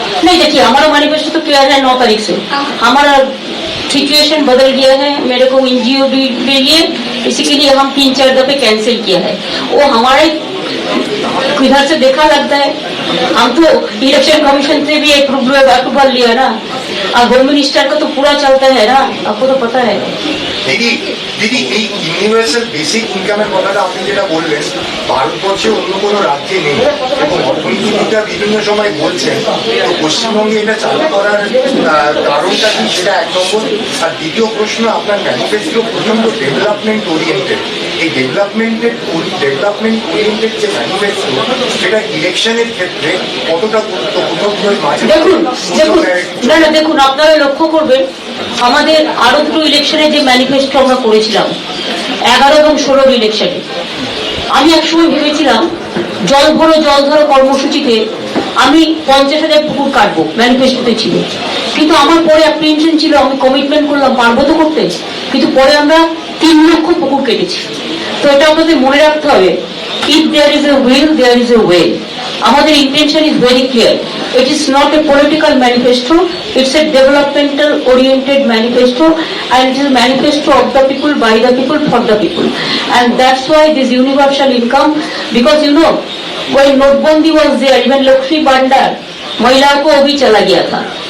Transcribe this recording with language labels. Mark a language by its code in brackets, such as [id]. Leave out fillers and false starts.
[hi] नहीं, देखिए हमारा मैनिफेस्टो तो क्लियर है 9 तारीख से। हमारा सिचुएशन बदल गया है, मेरे को एनजीओ भी लिए, इसी के लिए हम 3-4 दफे कैंसिल किया है। वो हमारे इधर से देखा लगता है, हम तो इलेक्शन कमीशन से भी अप्रूवल लिया ना, और होम मिनिस्टर का तो पूरा चलता है ना, आपको तो पता है। [bn] দিদি এই ইউনিভার্সাল বেসিক ইনকামের কথাটা আপনি যেটা বললেন, ভারতবর্ষে অন্য কোনো রাজ্যে নেই এবং অর্থনীতিবিদরা বিভিন্ন সময় বলছেন, তো পশ্চিমবঙ্গে এটা চালু করার কারণটা কি, সেটা 1 নম্বর। আর দ্বিতীয় প্রশ্ন, আপনার ম্যানিফেস্টো প্রচন্ড ডেভেলপমেন্ট ওরিয়েন্টেড, এই ডেভেলপমেন্ট ওরিয়েন্টেড যে ম্যানিফেস্টো, সেটা ইলেকশনের ক্ষেত্রে কতটা গুরুত্বপূর্ণ? দেখুন না দেখুন, আপনারা লক্ষ্য করবেন আমাদের আরো 2 ইলেকশনে যে ম্যানিফেস্টো আমরা করেছিলাম, 11 এবং 16 ইলেকশনে, আমি একসময় ভেবেছিলাম জল ধরো কর্মসূচিতে আমি 50,000 পুকুর কাটবো, ম্যানিফেস্টোতে ছিল। কিন্তু আমার পরে অ্যাপ্রিহেনশন ছিল, আমি কমিটমেন্ট করলাম পারবো তো করতে, কিন্তু পরে আমরা 3 লক্ষ পুকুর কেটেছি। তো এটা আমাদের মনে রাখতে হবে, [en] if there is a will, there is a way. [bn] আমাদের [en] intention is very clear. It is not a political manifesto, it's a developmental oriented manifesto, and it is a manifesto of the people, by the people, for the people. And that's why this universal income, because you know, when Notbandi was there, even Lakshmi Bandar, [hi] Mahila ko abhi chala gaya tha.